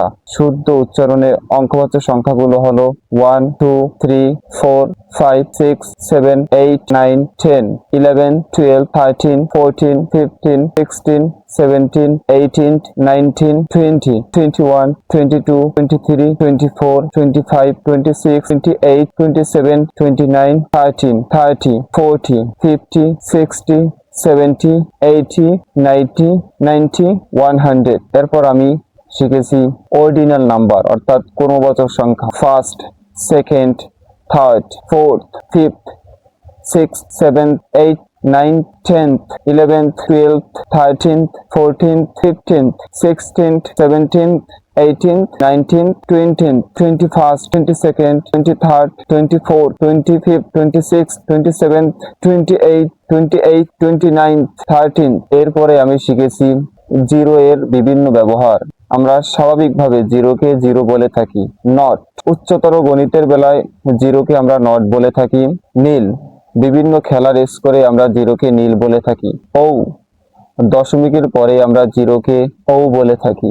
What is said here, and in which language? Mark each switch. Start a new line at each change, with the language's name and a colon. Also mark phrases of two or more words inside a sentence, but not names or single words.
Bangla: শুদ্ধ উচ্চারণে অঙ্কবাচক সংখ্যাগুলো হলো 1 2 3 4 5 6 7 8 9 10 11 12 13 14 15 16 17 18 19 20 21 22 23 24 25 26 28 27 29 30 30 40 50 60 70 80 90 90 100। এরপর আমি শিখেছি অর্ডিনাল নাম্বার অর্থাৎ ক্রমবাচক সংখ্যা।
English: first, second, third, fourth, fifth, six, seventh, eight, 9, 10th, 11th, 12th, 13th, 14th, 15th, 16th, 17th, 18th, 19th, 20th, 21st, 22nd, 23rd, 24th, 25th, 26th, 27th, 28th, 29th, 13th।
Bangla: এরপরে আমি শিখেছি জিরো এর বিভিন্ন ব্যবহার। আমরা স্বাভাবিকভাবে জিরোকে জিরো বলে থাকি, নট। উচ্চতর গণিতের বেলায় জিরোকে আমরা নট বলে থাকি, নীল। বিভিন্ন খেলার স্কোরে আমরা জিরোকে নীল বলে থাকি, ও। দশমিকের পরে আমরা জিরোকে ও বলে থাকি।